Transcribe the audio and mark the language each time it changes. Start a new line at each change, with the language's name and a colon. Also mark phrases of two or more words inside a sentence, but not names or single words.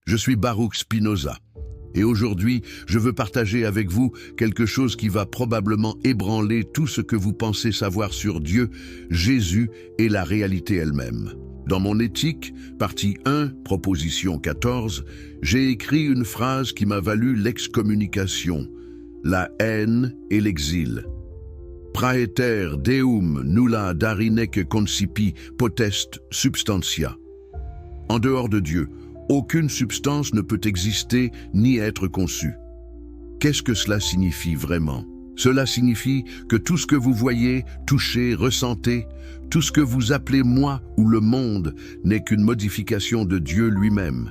French: Je suis Baruch Spinoza et aujourd'hui, je veux partager avec vous quelque chose qui va probablement ébranler tout ce que vous pensez savoir sur Dieu, Jésus et la réalité elle-même. Dans mon éthique, partie 1, proposition 14, j'ai écrit une phrase qui m'a valu l'excommunication, la haine et l'exil.
Latin: Praeter deum nulla darinec concipi potest substantia.
French: En dehors de Dieu, aucune substance ne peut exister ni être conçue. Qu'est-ce que cela signifie vraiment? Cela signifie que tout ce que vous voyez, touchez, ressentez, tout ce que vous appelez moi ou le monde n'est qu'une modification de Dieu lui-même.